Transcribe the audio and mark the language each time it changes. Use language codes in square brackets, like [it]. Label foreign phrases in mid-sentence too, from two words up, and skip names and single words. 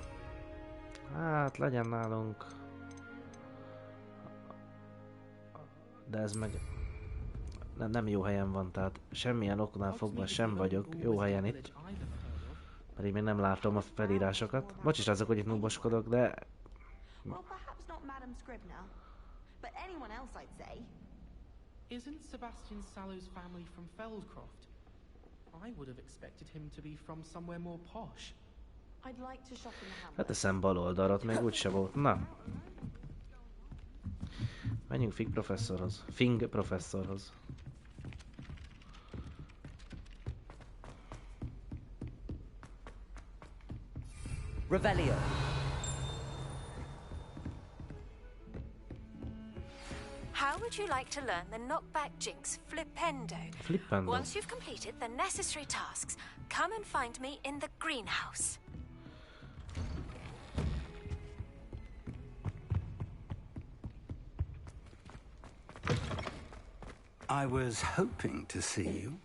[hu] Hát legyen nálunk. De ez meg nem jó helyen van, tehát semmilyen oknál fogva sem vagyok jó helyen itt. Pedig még nem látom a felírásokat. Bocs is azok, hogy itt nuboskodok, de... [en] Well, perhaps not Madame Scribner, but anyone else, I'd say. Isn't Sebastian Sallow's family from Feldcroft? I would have expected him to be from somewhere more posh. I'd like to shop in the hamlet. [hu] Leteszem bal oldalra, még úgyse volt. Na. Menjünk Fig professzorhoz. Fing professzorhoz. Revelio. [en] How would you like to learn the knockback jinx Flipendo? Flippendo. Once you've completed the necessary tasks, come and find me in the greenhouse. I was hoping to see you.